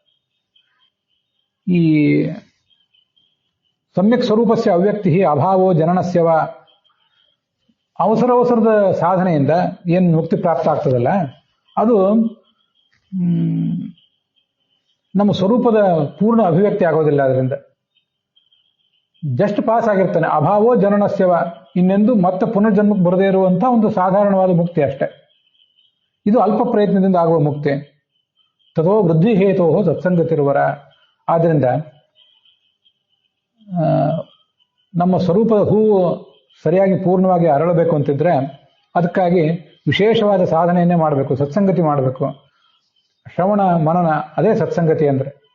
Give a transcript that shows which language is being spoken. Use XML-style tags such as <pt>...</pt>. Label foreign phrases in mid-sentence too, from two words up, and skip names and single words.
<sa>ಈ ಸಮ್ಯಕ್ ಸ್ವರೂಪಸ್ಯ ಅವ್ಯಕ್ತಿ ಅಭಾವೋ ಜನನಸ್ಯವ,</sa> <kn>ಅವಸರದ ಸಾಧನೆಯಿಂದ ಏನು ಮುಕ್ತಿ ಪ್ರಾಪ್ತ ಆಗ್ತದಲ್ಲ ಅದು ನಮ್ಮ ಸ್ವರೂಪದ ಪೂರ್ಣ ಅಭಿವ್ಯಕ್ತಿ ಆಗೋದಿಲ್ಲ. ಅದರಿಂದ</kn> <en>just pass</en> <kn>ಆಗಿರ್ತಾನೆ.</kn> <sa>ಅಭಾವೋ ಜನನಸ್ಯವ,</sa> <kn>ಇನ್ನೆಂದು ಮತ್ತೆ ಪುನರ್ಜನ್ಮಕ್ಕೆ ಬರದೇ ಇರುವಂತಹ ಒಂದು ಸಾಧಾರಣವಾದ ಮುಕ್ತಿ ಅಷ್ಟೆ. ಇದು ಅಲ್ಪ ಪ್ರಯತ್ನದಿಂದ ಆಗುವ ಮುಕ್ತಿ.</kn> <sa>ತಥೋ ವೃದ್ಧಿ ಹೇತೋ ಸತ್ಸಂಗತಿರುವರ.</sa> <kn>ಆದ್ದರಿಂದ ನಮ್ಮ ಸ್ವರೂಪದ ಹೂವು ಸರಿಯಾಗಿ ಪೂರ್ಣವಾಗಿ ಅರಳಬೇಕು ಅಂತಿದ್ರೆ ಅದಕ್ಕಾಗಿ ವಿಶೇಷವಾದ ಸಾಧನೆಯನ್ನೇ ಮಾಡಬೇಕು, ಸತ್ಸಂಗತಿ ಮಾಡಬೇಕು. ಶ್ರವಣ ಮನನ ಅದೇ ಸತ್ಸಂಗತಿ ಅಂದ್ರೆ.</kn>